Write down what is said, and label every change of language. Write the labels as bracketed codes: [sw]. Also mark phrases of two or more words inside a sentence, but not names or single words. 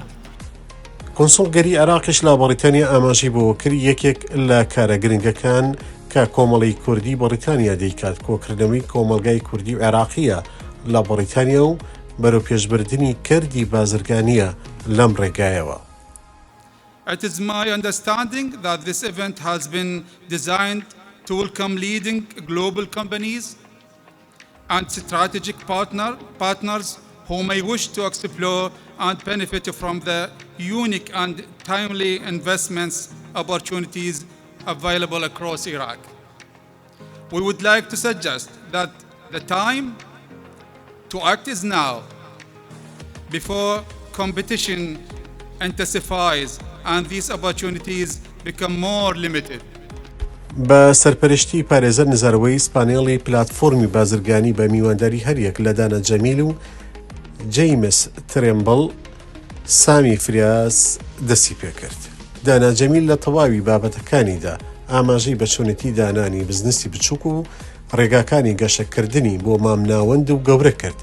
[ckb] کۆنسڵگەری عێراقیش لە بەریتانیا ئاماژەی بۆ کرد یەکێک لە کارە گرنگەکان کە کۆمەڵی کوردی بەریتانیا دەیکات کۆکردنەوەی کۆمەلگای کوردی و عێراقیە لە بەریتانیا و بەرەو پێشبردننی کردی بازرگانیە لەم ڕێگایەوە. [en] It is my understanding that this event has been designed to welcome leading global companies and strategic partners who may wish to explore and benefit from the unique and timely investments opportunities available across Iraq. We would like to suggest that the time to act is now, before competition intensifies and these opportunities become more limited. [ckb] بە سەرپەرشتی پارێزەر نزارەوەی سپانێڵی پلاتفۆرمی بازرگانی بە میوانداری هەریەک لە دانا جەمیل و جەیمس ترێمبڵ سامی فریاس دەستی پێکرد. دانا جەمیل لە تەواوی بابەتەکانیدا ئاماژەی بەچۆنێتی دانانی بزنسی بچووک و ڕێگاکانی گەشەکردنی بۆ مامناوەند و گەورە کرد.